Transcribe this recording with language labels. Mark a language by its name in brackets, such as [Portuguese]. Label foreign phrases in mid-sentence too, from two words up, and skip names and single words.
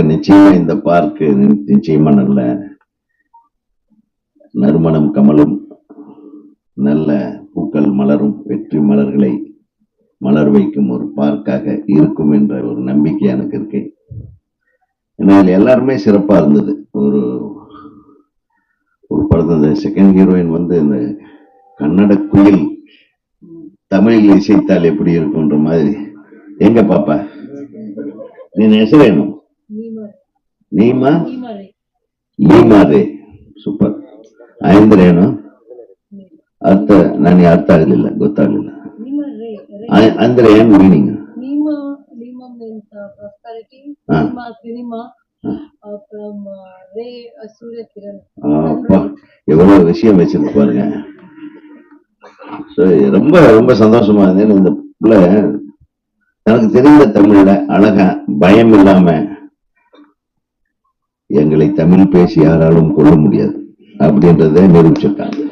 [Tamil] நிச்சயமா இந்த பார்க்கு நிச்சயமா நல்ல நறுமணம் கமலும், நல்ல பூக்கள் மலரும், வெற்றி மலர்களை மலர் வைக்கும் ஒரு பார்க்காக இருக்கும் என்ற ஒரு நம்பிக்கை எனக்கு இருக்கு. ஏன்னா எல்லாருமே சிறப்பா இருந்தது. ஒரு படத்தை [English] second heroine [Tamil] வந்து இந்த கன்னட குயில் தமிழில் இசைத்தால் எப்படி இருக்கும்ன்ற மாதிரி. எங்க பாப்பா நீ ಹೆಸರೇನು? [Kannada] ನೀಮಾ ರೇ. ಸೂಪರ್. ಅಂದ್ರೆ ಏನು ಅರ್ಥ? ನನಗೆ ಅರ್ಥ ಆಗಲಿಲ್ಲ, ಗೊತ್ತಾಗಲಿಲ್ಲ. ಅಂದ್ರೆ ಏನು ಮೀನಿಂಗ್? [Tamil] எவ்வளவு விஷயம் வச்சிருக்கு பாருங்க. ரொம்ப ரொம்ப சந்தோஷமா இருந்தேன். இந்த பிள்ளை எனக்கு தெரிந்த தமிழ்ல அழகா பயம் இல்லாம எங்களை தமிழ் பேசி யாராலும் கொள்ள முடியாது அப்படின்றத நிரூபிச்சிருக்காங்க.